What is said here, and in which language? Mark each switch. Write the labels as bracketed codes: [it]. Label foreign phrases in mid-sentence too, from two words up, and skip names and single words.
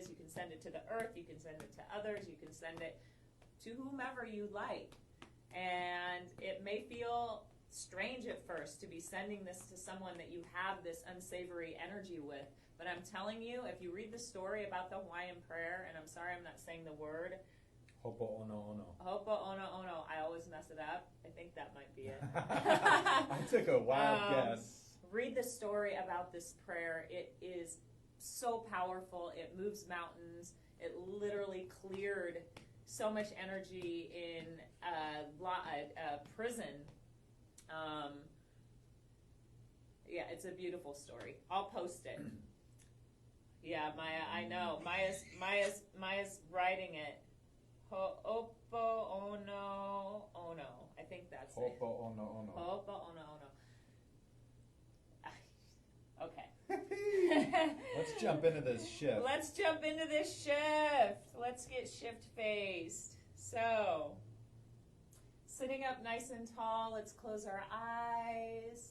[en] You can send it to the earth. You can send it to others. You can send it to whomever you like. And it may feel strange at first to be sending this to someone that you have this unsavory energy with. But I'm telling you, if you read the story about the Hawaiian prayer, and I'm sorry I'm not saying the word. Hopo ono ono. Hopo ono ono. I always mess it up. I think that might be it. I took a wild guess. Read the story about this prayer. It is so powerful. It moves mountains. It literally cleared so much energy in a prison. Yeah, it's a beautiful story. I'll post it. Yeah, Maya, I know. Maya's writing it. Hopo ono ono. I think that's it. Hopo ono ono. Hopo ono ono. Okay. Let's jump into this shift. Let's jump into this shift. Let's get shift faced. So, sitting up nice and tall, let's close our eyes.